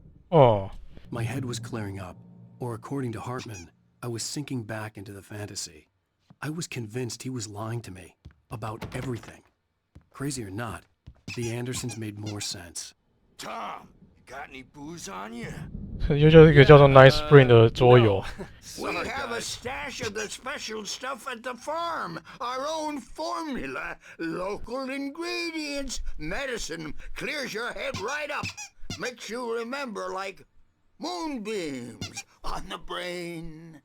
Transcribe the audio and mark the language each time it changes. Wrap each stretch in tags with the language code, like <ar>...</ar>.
<en>哦， My head was clearing up, or according to Hartman, I was sinking back into the fantasy. I was convinced he was lying to me about everything. Crazy or not, the Andersons made more sense. Tom, you got any booze on you?</en> <zh>又叫一个叫做 Night Spring 的桌游。</zh> <en>We have a stash of the special stuff at the farm. Our own formula. Local ingredients. Medicine clears your head right up. Makes you remember like moonbeams on the brain.</en>